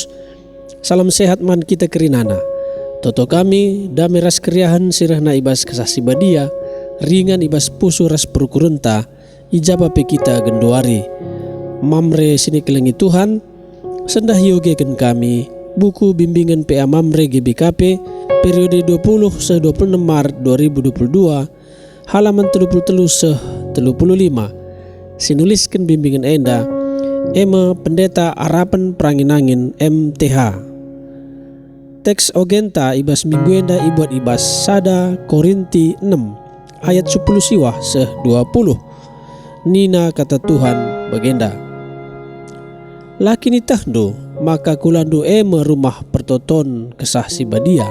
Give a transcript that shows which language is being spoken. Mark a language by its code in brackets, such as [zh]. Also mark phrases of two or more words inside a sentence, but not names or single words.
[btx] Salam sehat man kita kerinana. Toto kami damai ras keriahan sirahna ibas kesasi badia, ringan ibas pusu ras perukurenta, ijaba pe kita gendoari. Mamre sine kelengi Tuhan, sendah yogekan kami buku bimbingan PA Mamre GBKP periode 20-26 Maret 2022 halaman 33-35. Sinuliskan bimbingan enda Ema Pendeta Harapan Pranginangin MTH. Teks ogenta ibas minggu enda ibuat ibas sada Korinti 6 ayat 10 siwah seh 20. Nina kata Tuhan bagenda. Lakini tahdo maka kulando ema rumah pertoton kesah si badia.